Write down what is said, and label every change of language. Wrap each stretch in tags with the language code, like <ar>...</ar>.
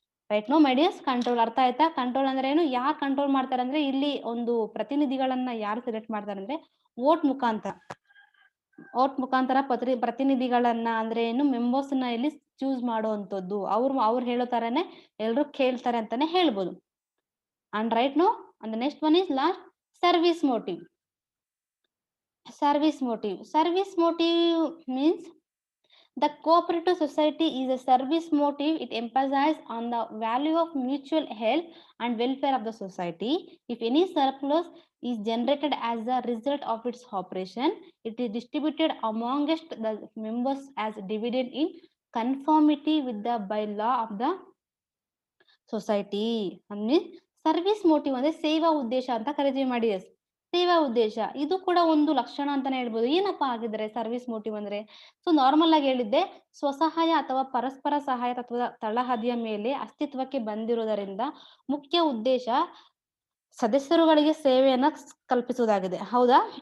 <en>right now my dears,</en> <kn>control ಅರ್ಥ ಆಯ್ತಾ? Control ಅಂದ್ರೆ ಏನು, ಯಾರು ಕಂಟ್ರೋಲ್ ಮಾಡ್ತಾರೆ ಅಂದ್ರೆ ಇಲ್ಲಿ ಒಂದು ಪ್ರತಿನಿಧಿಗಳನ್ನ ಯಾರು ಸೆಲೆಕ್ಟ್ ಮಾಡ್ತಾರೆ ಅಂದ್ರೆ ವೋಟ್ ಮುಖಾಂತರ ಪ್ರತಿನಿಧಿಗಳನ್ನ ಅಂದ್ರೆ ಏನು ಮೆಂಬರ್ಸ್ ನ ಇಲ್ಲಿ ಚೂಸ್ ಮಾಡುವಂತದ್ದು. ಅವ್ರು ಹೇಳೋ ತರನೇ ಎಲ್ರು ಕೇಳ್ತಾರೆ ಅಂತಾನೆ ಹೇಳ್ಬೋದು.</kn> <en>And right now, and the next one is last, service motive. Service motive means the cooperative society is a service motive. It emphasizes on the value of mutual health and welfare of the society. If any surplus is generated as a result of its operation, it is distributed amongst the members as dividend in conformity with the bylaw of the society.</en> <kn>ಅಂದ್ರೆ service motive ಅಂದ್ರೆ ಸೇವಾ ಉದ್ದೇಶ ಅಂತ ಕರಿತೀವಿ ಮಾಡಿ. ಸೇವಾ ಉದ್ದೇಶ ಇದು ಕೂಡ ಒಂದು ಲಕ್ಷಣ ಅಂತಾನೆ ಹೇಳ್ಬೋದು. ಏನಪ್ಪಾ ಆಗಿದ್ರೆ ಸರ್ವಿಸ್ ಮೋಟಿವ್ ಅಂದ್ರೆ, ಸೊ ನಾರ್ಮಲ್ ಆಗಿ ಹೇಳಿದ್ದೆ, ಸ್ವಸಹಾಯ ಅಥವಾ ಪರಸ್ಪರ ಸಹಾಯ ತತ್ವದ ತಳಹದಿಯ ಮೇಲೆ ಅಸ್ತಿತ್ವಕ್ಕೆ ಬಂದಿರುವುದರಿಂದ ಮುಖ್ಯ ಉದ್ದೇಶ ಸದಸ್ಯರುಗಳಿಗೆ ಸೇವೆಯನ್ನ ಕಲ್ಪಿಸುವುದಾಗಿದೆ. ಹೌದಾ?</kn>